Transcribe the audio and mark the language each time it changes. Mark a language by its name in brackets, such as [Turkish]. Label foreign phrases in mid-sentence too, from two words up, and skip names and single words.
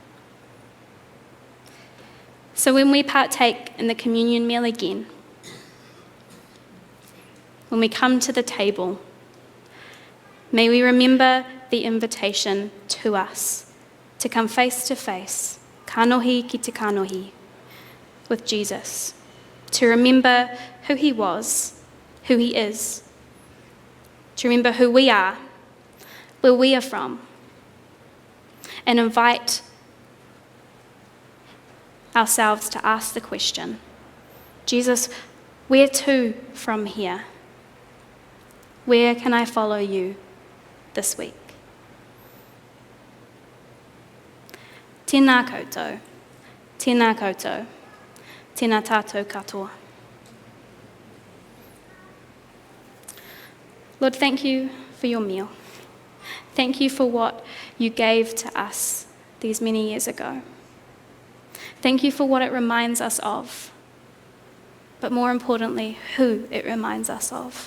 [English] So when we partake in the communion meal again, when we come to the table, may we remember the invitation to us to come face to face, [Māori] kanohi ki te kanohi, [English] with Jesus, to remember who he was, who he is, to remember who we are, where we are from, and invite ourselves to ask the question, Jesus, where to from here? Where can I follow you this week? [Māori] Tēnā koutou, tēnā koutou, tēnā tātou katoa. [English] Lord, thank you for your meal. Thank you for what you gave to us these many years ago. Thank you for what it reminds us of, but more importantly, who it reminds us of.